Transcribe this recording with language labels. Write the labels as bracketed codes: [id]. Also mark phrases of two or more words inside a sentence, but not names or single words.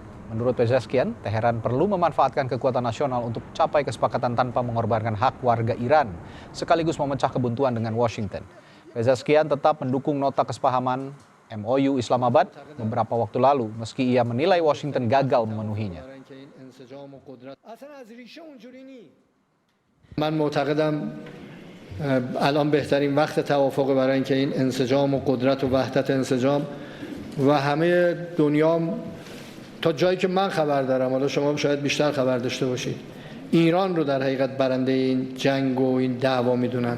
[id] Menurut Pezeshkian, Teheran perlu memanfaatkan kekuatan nasional untuk capai kesepakatan tanpa mengorbankan hak warga Iran, sekaligus memecah kebuntuan dengan Washington. Pezeshkian tetap mendukung nota kesepahaman MOU Islamabad beberapa waktu lalu, meski ia menilai Washington gagal memenuhinya. [fa] الان بهترین وقت توافق برای اینکه این انسجام و قدرت و وحدت انسجام و همه دنیا تا جایی که من خبر دارم، حالا شما شاید بیشتر خبر داشته باشید، ایران رو در حقیقت برنده این جنگ و این دعوا میدونن.